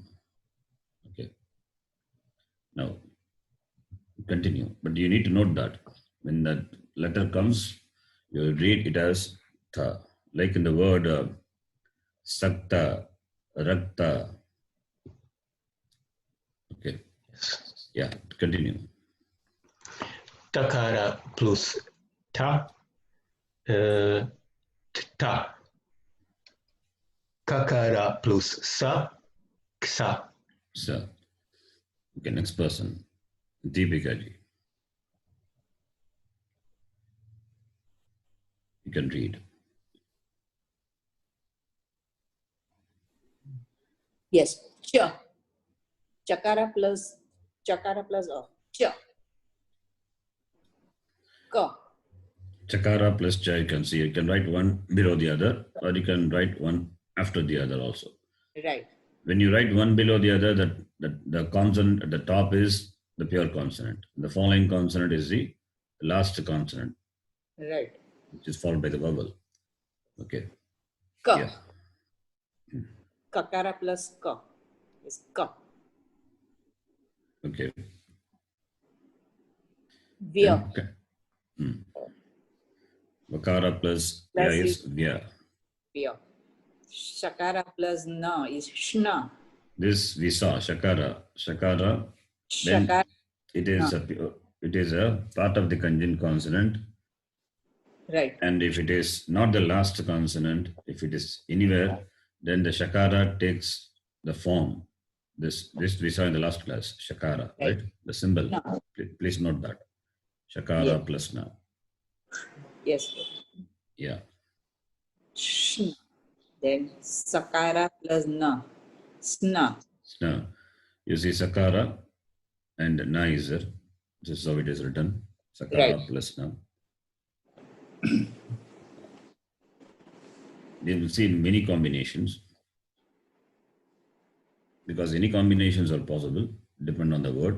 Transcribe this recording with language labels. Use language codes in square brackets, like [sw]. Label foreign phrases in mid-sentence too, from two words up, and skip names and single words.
[en] Okay. Now continue. But you need to note that when that letter comes, you read it as tha. Like in the word sakta, rakta. Okay. Yes. Yeah. Continue. Takara plus ta. Ta. Kakara plus sa. Ksa. So, okay, next person. Deepika ji. You can read. Yes. Cha. Chakara plus a. Cha. Ka. Chakara plus cha, you can see. You can write one below the other, or you can write one after the other also. Right. When you write one below the other, the consonant at the top is the pure consonant. The following consonant is the last consonant, Right. which is followed by the vowel. Okay. Ka. Yeah. Kakara plus ka is ka. Okay. Vya. Vakara plus ya is vya. Vya. Shakara plus na is shna. This we saw shakara. Then Shakara. it is a part of the conjunct consonant. Right. And if it is not the last consonant, if it is anywhere, then the shakara takes the form. This we saw in the last class, shakara, right? The symbol. No. Please note that. Shakara Yeah. plus na. Yes. Yeah. Shna. Then sakara plus na. Sna. Sna. You see sakara and na is there. This is how it is written. Sakara Right. plus na. We will see many combinations, because any combinations are possible, depend on the word.